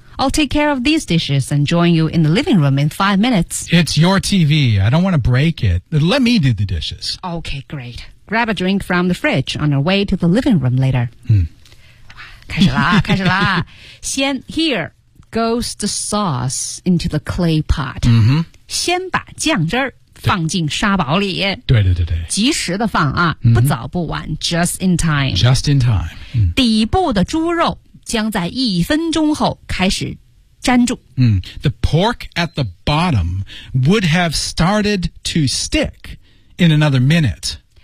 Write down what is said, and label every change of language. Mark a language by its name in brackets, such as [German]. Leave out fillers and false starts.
[English] I'll take care of these dishes and join you in the living room in 5 minutes. It's your TV. I don't want to break it. Let me do the dishes. Okay, great. Grab a drink from the fridge on our way to the living room later. Hmm. [Chinese] 开始啦，开始啦。 [English] 先 here goes the sauce into the clay pot. Mm-hmm. [Chinese] 先把酱汁儿放进沙堡里。对对对对。及时的放啊、mm-hmm. 不早不晚 [English] just in time. Just in time.、Mm. [Chinese] 底部的猪肉将在一分钟后开始粘住。 Mm. [English] The pork at the bottom would have started to stick in another minute.